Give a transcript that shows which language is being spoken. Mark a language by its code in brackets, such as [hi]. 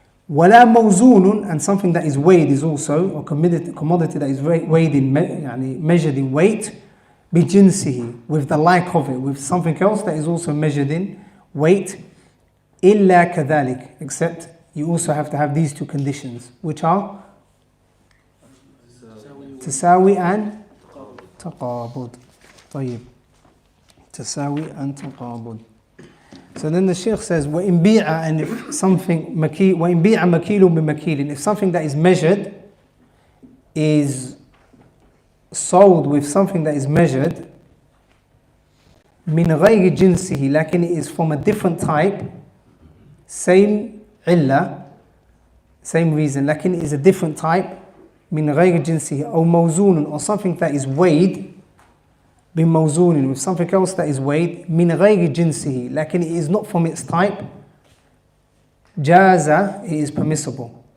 [ar] ولا موزون, [en] and something that is weighed is also, or commodity that is weighed in, measured in weight, بجنسه, with the like of it, with something else that is also measured in weight, [ar] إلا كذلك, [en] except you also have to have these two conditions, which are [ar] تساوي and تقابض. طيب. تساوي and تقابض. [en] So then the Shaykh says, [ar] وَإِن بِيعَ, [en] and if something [ar] وَإِن بِيعَ مَكِيلٌ بِمَكِيلٍ, [en] if something that is measured is sold with something that is measured, [ar] مِنْ غَيْرِ جِنْسِهِ, [en] لكن it is from a different type, same عِلَّة, same reason, لكن it is a different type, مِنْ غَيْرِ جِنْسِهِ, [ar] أو موزون, [en] or something that is weighed, بموزون, with something else that is weighed, [ar] من غير جنسه, [en] لكن it is not from its type, جاز, it is permissible.